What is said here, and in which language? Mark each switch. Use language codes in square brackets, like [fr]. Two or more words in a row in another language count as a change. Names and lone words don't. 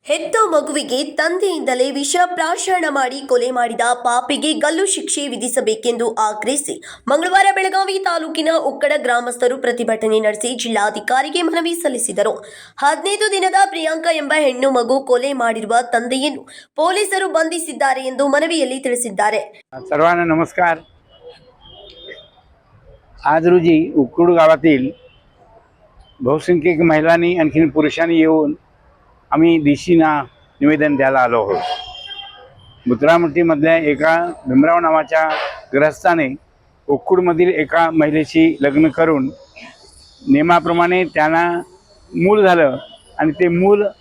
[kn] ಹೆತ್ತ ಮಗುವಿಗೆ ತಂದೆಯಿಂದಲೇ ವಿಷ ಪ್ರಾಶನ ಮಾಡಿ ಕೊಲೆ ಮಾಡಿದ ಪಾಪಿಗೆ ಗಲ್ಲು ಶಿಕ್ಷೆ ವಿಧಿಸಬೇಕೆಂದು ಆಗ್ರಹಿಸಿ ಮಂಗಳವಾರ ಬೆಳಗಾವಿ ತಾಲೂಕಿನ ಉಕ್ಕಡ ಗ್ರಾಮಸ್ಥರು ಪ್ರತಿಭಟನೆ ನಡೆಸಿ ಜಿಲ್ಲಾಧಿಕಾರಿಗೆ ಮನವಿ ಸಲ್ಲಿಸಿದರು. 15 ದಿನದ ಪ್ರಿಯಾಂಕಾ ಎಂಬ ಹೆಣ್ಣು ಮಗು ಕೊಲೆ ಮಾಡಿರುವ ತಂದೆಯನ್ನು ಪೊಲೀಸರು ಬಂಧಿಸಿದ್ದಾರೆ ಎಂದು मनविಯಲ್ಲಿ ತಿಳಿಸಿದ್ದಾರೆ. [mr] सर्वांना नमस्कार. आज रोजी उक्कुड गावातील बहुसंख्यक महिलांनी आणखी पुरुषांनी येऊन आम्ही डीसीना निवेदन द्यायला आलो आहोत. बुत्रामट्टीमधल्या एका भीमराव नावाच्या ग्रस्ताने उक्कुडमधील एका महिलेशी लग्न करून नियमाप्रमाणे त्यांना मूल झालं आणि ते मूल